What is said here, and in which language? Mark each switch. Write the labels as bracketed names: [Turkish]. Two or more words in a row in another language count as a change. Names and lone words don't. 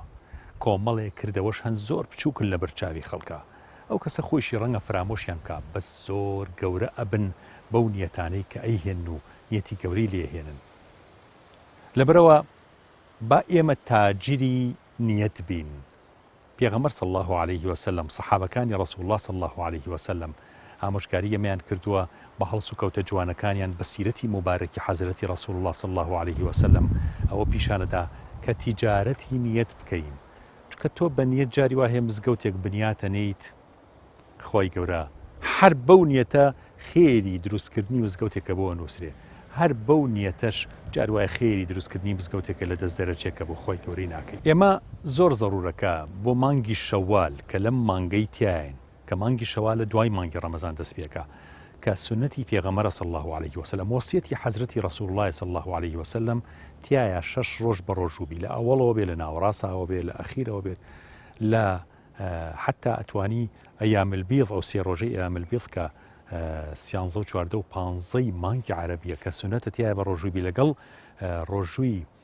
[Central Kurdish] کۆمەڵێ کردەوەش هەن زۆر بچووکن لە بەرچاوی خەڵکە، ئەو کەسە خۆشی ڕەنگە فرامۆشیان کا، بەس زۆر گەورە ئەبن بەو نیەتانەی کە ئەیهێن و نیەتی گەورەی لێهێنن. لەبەرەوە با ئێمە تاجری نیەت بین. پێغەمبەر [Arabic] صلی الله عليه وسلم، [Central Kurdish] سەحابەکانی ڕەسوڵ الله [Arabic] صلی الله عليه وسلم [Central Kurdish] ئامۆژگاری ئەمەیان کردووە بە هەڵس و کەوتە جوانەکانیان بە سیرەتی مبارەکی حەزرەتی ڕەسوڵ الله [Arabic] صلی الله عليه وسلم [Central Kurdish] ئەوە پیشانەدا کە تیجارەتی نیەت بکەین، چونکە تۆ بە نیەت جاری وا هەیە مزگەوتێک بنیاتە نیت خۆی گەورە هەر بەو نیەتە خێری دروستکردنی مزگەوتێکە بۆ نووسرێ، هەر بەو نیەتەش جار وایە خێری دروستکردنی مزگەوتێکە لە دەست دەرەچێکە بۆ خۆی گەورەی ناکەین. ئێمە زۆر زەڕورەکە بۆ مانگی شەوال کە لەم مانگەی تیاین، کە مانگی شەوال لە دوای مانگی ڕەمەزان دەست پێکە، کە سنەتی پێغەمبەر [Arabic] صلی الله عليه وسلم، [Central Kurdish] وەسیەتی حەزرەتی ڕەسوڵ الله [Arabic] صلی الله عليه وسلم [Central Kurdish] تایە 6 ڕۆژ بە ڕۆژوو بی، لە ئەوەڵەوە بێ، لە ناوەڕاستەوە بێ، لە ئەخیرەوە بێت، لە حتا ئەتوانی [Arabic] ئەیام البیض [Central Kurdish] ئەو 3 ڕۆژەی [Arabic] ئەیام البیض [Central Kurdish] کە سیانزە و چواردە و پانزەی مانگی عەرەبیە کە سونەتە تایە بە ڕۆژووبی لەگەڵ ڕۆژووی